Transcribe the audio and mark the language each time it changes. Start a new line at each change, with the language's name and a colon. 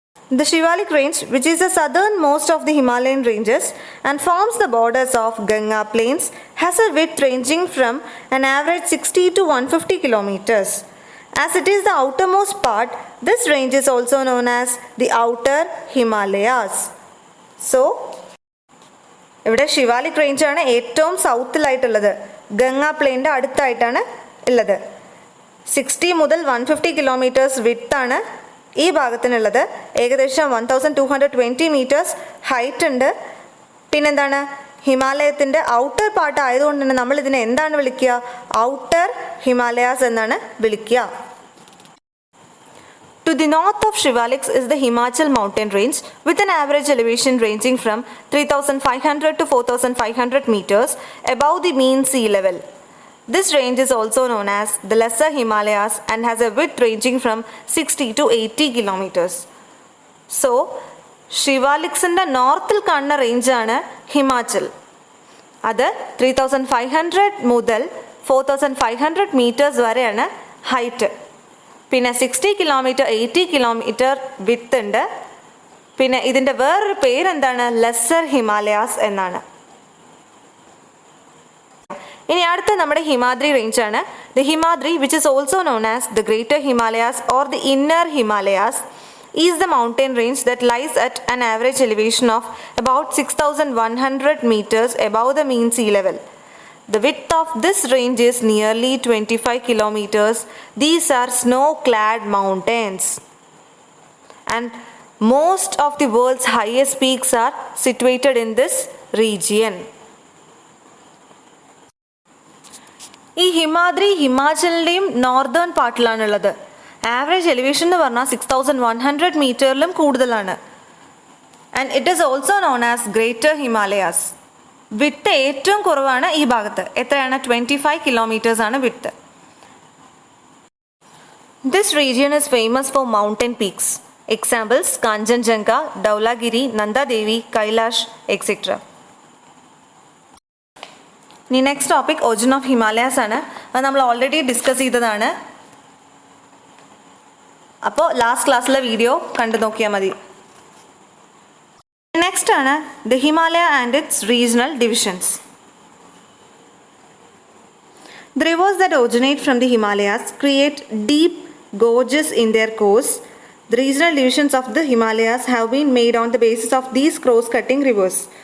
English: The Shivalik range, which is the southernmost of the Himalayan ranges and forms the borders of Ganga plains has a width ranging from an average 60 to 150 kilometers. As it is the outermost part, this range is also known as the Outer Himalayas.
Malayalam: So, ഇവിടെ ഷിവാലിക് range ആണ് ഏറ്റവും സൗത്തിലായിട്ടുള്ളത്, ഗംഗാ പ്ലെയിൻ്റെ അടുത്തായിട്ടാണ് ഉള്ളത്. 60 മുതൽ 150 kilometres വിഡ്ത്താണ് ഈ ഭാഗത്തിനുള്ളത്. ഏകദേശം 1220 metres height ഉണ്ട്. പിന്നെന്താണ്, ഹിമാലയത്തിൻ്റെ outer part ആയതുകൊണ്ട് തന്നെ നമ്മൾ ഇതിനെ എന്താണ് വിളിക്കുക? ഔട്ടർ ഹിമാലയാസ് എന്നാണ് വിളിക്കുക.
English: To the north of Shivaliks is the Himachal mountain range with an average elevation ranging from 3500 to 4500 meters above the mean sea level. This range is also known as the Lesser Himalayas and has a width ranging from 60 to 80 kilometers.
Malayalam: So, ഷിവാലിക്സിൻ്റെ നോർത്തിൽ കാണുന്ന റേഞ്ചാണ് ഹിമാചൽ. അത് 3500 മുതൽ 4500 metres വരെയാണ് height. പിന്നെ 60 kilometre 80 kilometre വിത്ത് ഉണ്ട്. പിന്നെ ഇതിൻ്റെ വേറൊരു പേരെന്താണ്? ലെസ്സർ ഹിമാലയാസ് എന്നാണ്. ഇനി അടുത്ത നമ്മുടെ Himadri റേഞ്ചാണ്.
English: The Himadri which is also known as the greater Himalayas or the inner Himalayas is the mountain range that lies at an average elevation of about 6100 meters above the mean sea level. The width of this range is nearly 25 kilometers. These are snow-clad mountains. And most of the world's highest peaks are situated in this region.
Malayalam: ഈ Himadri ഹിമാചലിൻ്റെയും northern പാർട്ടിലാണുള്ളത്. Average elevation എന്ന് പറഞ്ഞാൽ 6100 മീറ്ററിലും കൂടുതലാണ്.
English: And it is also known as greater Himalayas.
Malayalam: Width ഏറ്റവും കുറവാണ് ഈ ഭാഗത്ത്. എത്രയാണ്? 25 kilometres ആണ് width.
English: This region is famous for mountain peaks. Examples Kanchenjunga, ധൗലാഗിരി, Nandadevi, Kailash etcetera.
Malayalam: ഇനി next topic origin of Himalayas ആണ്. അത് നമ്മൾ ഓൾറെഡി ഡിസ്കസ് ചെയ്തതാണ്. അപ്പോൾ ലാസ്റ്റ് ക്ലാസ്സിലെ വീഡിയോ കണ്ടു നോക്കിയാൽ മതി.
English: next
Malayalam: ആണ്
English: The Himalaya and its regional divisions. The rivers that originate from the Himalayas create deep gorges in their course. The regional divisions of the Himalayas have been made on the basis of these cross-cutting rivers.